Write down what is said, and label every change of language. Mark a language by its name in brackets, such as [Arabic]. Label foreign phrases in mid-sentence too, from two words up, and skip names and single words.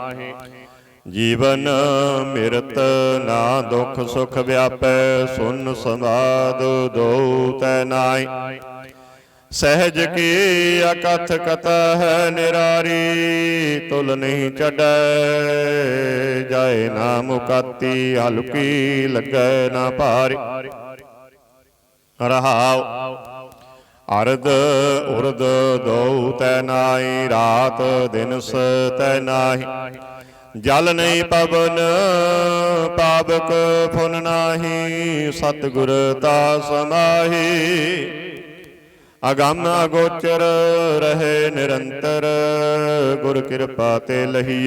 [Punjabi] ਜੀਵਨ ਮਿਰਤ ਨਾ ਦੁਖ ਸੁਖ ਵਿਆਪੈ, ਸੁਨ ਸਮਾਦ ਦੋ ਤੈ ਨਾਈ। सहज की अकथ कथा है निरारी, तुल नहीं चढ़ै जाए ना मुकाती। ਹਲਕੀ ਲਗੇ ਨਾ ਭਾਰੀ ਰਹਾਓ, ਅਰਧ ਉਰਦ ਦਉ ਤੈ ਨਾਹੀ, ਰਾਤ ਦਿਨਸ ਤੈ ਨਾਹੀ। ਜਲ ਨਹੀਂ ਪਵਨ ਪਾਵਕ ਫੁਨ ਨਾਹੀ, ਸਤਿਗੁਰ ਤਾ ਸਮਾਹੀ। ਅਗੰਮ ਅਗੋਚਰ ਰਹੇ ਨਿਰੰਤਰ, ਗੁਰ ਕਿਰਪਾ ਤੇ ਲਹੀਐ।